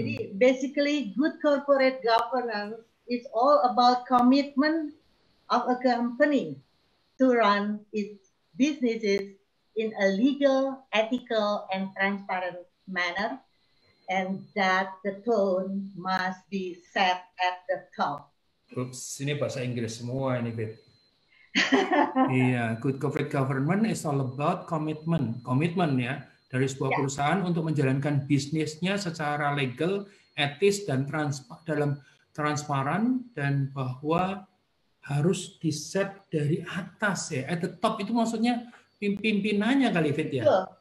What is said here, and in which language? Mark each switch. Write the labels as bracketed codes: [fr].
[en] Jadi basically good corporate governance is all about commitment of a company to run its businesses in a legal, ethical, and transparent manner, and that the tone must be set at the top. [id] Ups, ini bahasa Inggris semua ini, Bet. [en] Iya, good corporate governance is all about commitment. [id] Komitmen ya dari sebuah perusahaan untuk menjalankan bisnisnya secara legal, etis dan dalam transparan, dan bahwa harus diset dari atas ya. [en] At the top [id] itu maksudnya pimpinannya kali, Fit ya.